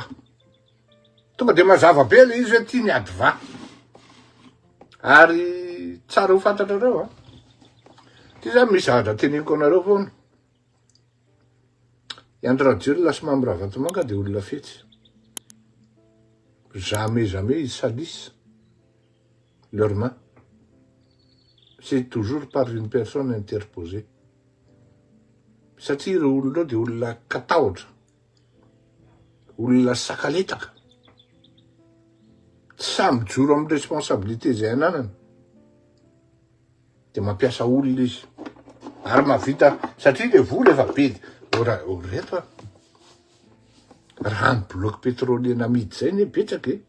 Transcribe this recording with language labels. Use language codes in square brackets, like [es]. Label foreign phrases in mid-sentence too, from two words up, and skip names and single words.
[mg] Tonga de mazava be le izy hoe ty niady va. Ary tsara ho fantatrareo ty zany misy hadra teneniko anareo foana. I Andrajoelina sy Mambravatomanga de olona fetsy. [fr] Jamais ils salissent leurs mains. C'est toujours par une personne interposée. [mg] Satria ireo olona de olona katahotra, olona sakaletaka. Samy joro amin'ny responsabilité zay ananany. De mampiasa olona izy. Ary mahavita, satria le vola efa be. Reto raha ny [fr] bloc pétrolier [mg] namidy zay ne betsaka e.